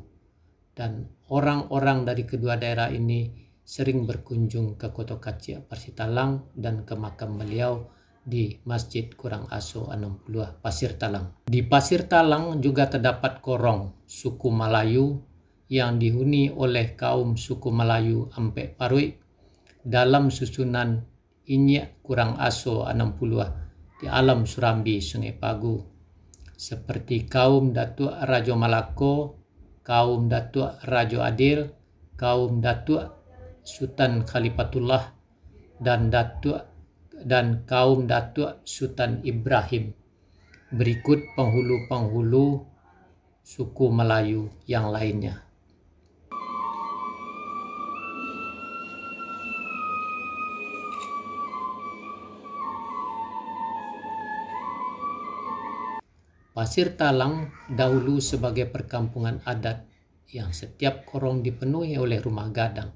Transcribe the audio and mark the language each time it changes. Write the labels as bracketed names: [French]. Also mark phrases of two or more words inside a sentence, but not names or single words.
[Indonesian] Dan orang-orang dari kedua daerah ini sering berkunjung ke Kota Kacik, Pasir Talang, dan ke makam beliau di Masjid Kurang Aso 60 Pasir Talang. Di Pasir Talang juga terdapat Korong, suku Melayu yang dihuni oleh kaum suku Melayu Ampek Parui dalam susunan Inyek Kurang Aso 60 di Alam Surambi Sungai Pagu, seperti kaum Datuk Rajo Malako, kaum Datuk Rajo Adil, kaum Datuk Sultan Khalifatullah, dan kaum Datuk Sultan Ibrahim. Berikut penghulu-penghulu suku Melayu yang lainnya. Pasir Talang dahulu sebagai perkampungan adat yang setiap korong dipenuhi oleh rumah gadang.